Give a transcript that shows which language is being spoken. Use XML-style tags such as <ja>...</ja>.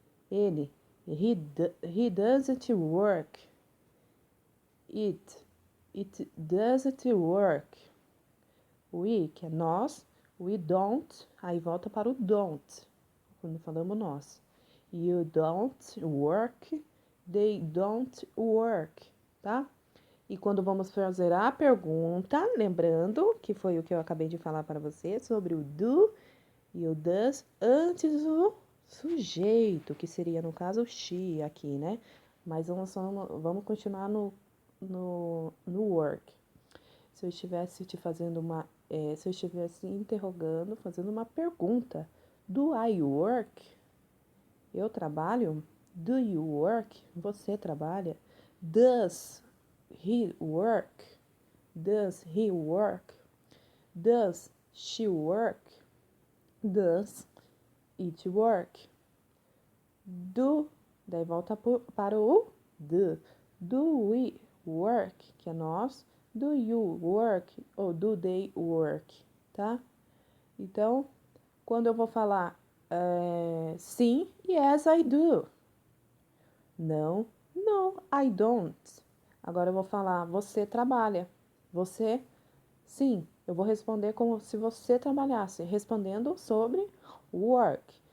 <en>Ele, he doesn't work. It doesn't work. We,</en> <pt>que é nós,</pt> <en>we don't,</en> <pt>aí volta para o</pt> <en>don't,</en> <pt>quando falamos nós.</pt> <en>You don't work, they don't work, tá?</en> <pt>E quando vamos fazer a pergunta, lembrando que foi o que eu acabei de falar para você sobre o do e o does antes do sujeito, que seria no caso o she aqui, né? Mas vamos continuar no work. Se eu estivesse te fazendo se eu estivesse interrogando, fazendo uma pergunta,</pt> <en>do I work?</en> <pt>Eu trabalho?</pt> <en>Do you work?</en> <pt>Você trabalha?</pt> <en>Does he work? Does he work? Does she work? Does it work?</en> <pt>Do, daí volta para o do.</pt> <en>Do we work,</en> <pt>que é nós.</pt> <en>Do you work ou do they work, tá?</en> <pt>Então, quando eu vou falar sim,</pt> <en>yes, I do.</en> <pt>Não,</pt> <en>no, I don't.</en> <pt>Agora eu vou falar você trabalha. Você, sim. Eu vou responder como se você trabalhasse, respondendo sobre work.</pt>